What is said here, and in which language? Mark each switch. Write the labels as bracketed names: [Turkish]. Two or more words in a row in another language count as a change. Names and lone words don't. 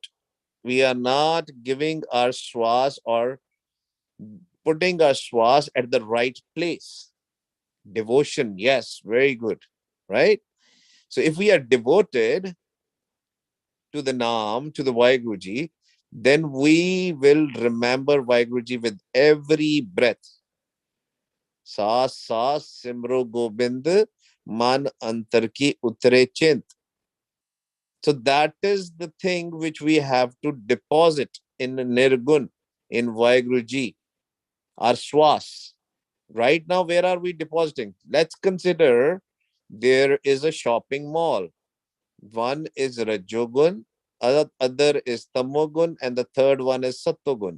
[English] We are not giving our swas or putting our swas at the right place. Devotion, yes, very good, right? So if we are devoted to the Naam, to the Vaheguruji, then we will remember Vaheguruji with every breath. [Punjabi] ਸਾਸ ਸਾਸ ਸਿਮਰੋ ਗੋਬਿੰਦ, ਮਨ ਅੰਤਰ ਕੀ ਉਤਰੇ ਚਿੰਤ. [English] So that is the thing which we have to deposit in Nirgun, in Vaheguruji, our swas. Right now, where are we depositing? Let's consider there is a shopping mall. One is Rajogun, other is Tamogun, and the third one is Sattogun.